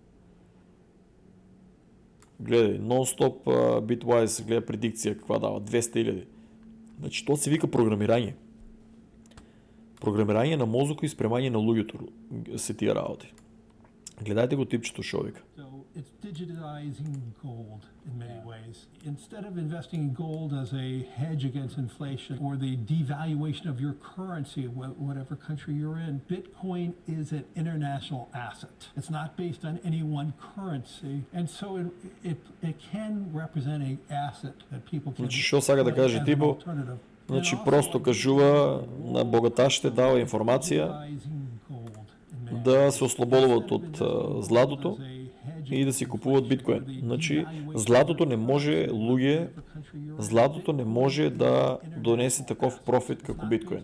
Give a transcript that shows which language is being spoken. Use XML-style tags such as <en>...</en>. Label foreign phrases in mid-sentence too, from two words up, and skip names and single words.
<mk>Гледај, нон-стоп Bitwise, гледа предикција каква дава, 200.000. Значи, тоа се вика програмирање. Програмирање на мозока и спремање на луѓето се тие работи. Гледајте го типчето шо вика.</mk> <en>So it's digitizing gold in many ways. Instead of investing in gold as a hedge against inflation or the devaluation of your currency, whatever country you're in, Bitcoin is an international asset. It's not based on any one currency, and so it can represent an asset that people can.</en> <mk>Значи, шо сака да каже Тибо? Значи, просто кажува на богаташите, дава информација да се ослободуват од златото и да си купуват биткоин. Значи, златото не може да донесе таков профит како биткоин.</mk>